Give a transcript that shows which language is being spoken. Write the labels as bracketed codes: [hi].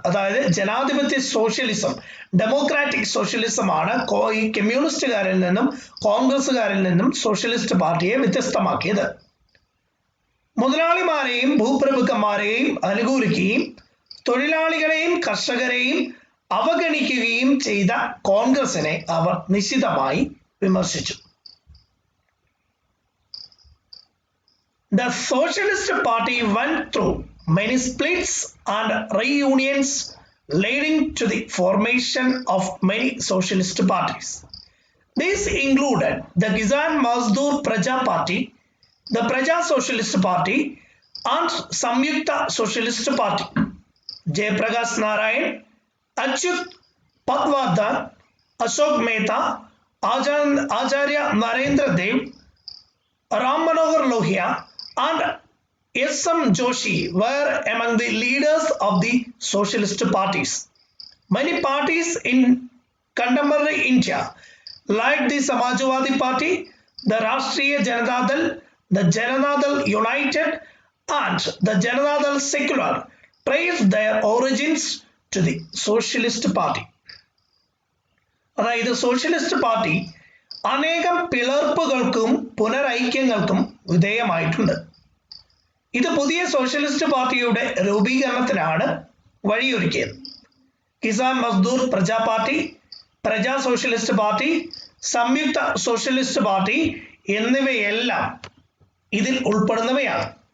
[ml] അതായത് ജനാധിപത്യ socialism, democratic സോഷ്യലിസമാണ് ഈ കമ്മ്യൂണിസ്റ്റുകാരിൽ നിന്നും കോൺഗ്രസുകാരിൽ നിന്നും സോഷ്യലിസ്റ്റ് പാർട്ടിയെ വ്യത്യസ്തമാക്കിയത്. മുതലാളിമാരെയും ഭൂപ്രഭുക്കന്മാരെയും അനുകൂലിക്കുകയും തൊഴിലാളികളെയും കർഷകരെയും അവഗണിക്കുകയും ചെയ്ത കോൺഗ്രസിനെ അവർ നിശിതമായി വിമർശിച്ചു. [en] The Socialist Party went through many splits and reunions, leading to the formation of many socialist parties. These included the Kisan Mazdoor Praja Party, the Praja Socialist Party, and Samyukta Socialist Party. Jayaprakash Narayan, Achyut Patwardhan, Ashok Mehta, Acharya Narendra Dev, Ram Manohar Lohia, and S.M. Joshi were among the leaders of the socialist parties. Many parties in contemporary India, like the Samajwadi Party, the Rashtriya Janata Dal, the Janata Dal United, and the Janata Dal Secular, trace their origins to the Socialist Party. [ml] അതായത് socialist party അനേകം പിളർപ്പുകൾക്കും പുനരൈക്യങ്ങൾക്കും വിധേയമായിട്ടുണ്ട്. ഇത് പുതിയ socialist പാർട്ടിയുടെ രൂപീകരണത്തിനാണ് വഴിയൊരുക്കിയത്. Kisan Mazdoor Praja party, Praja socialist party, സംയുക്ത socialist party എന്നിവയെല്ലാം ഇതിൽ ഉൾപ്പെടുന്നവയാണ്.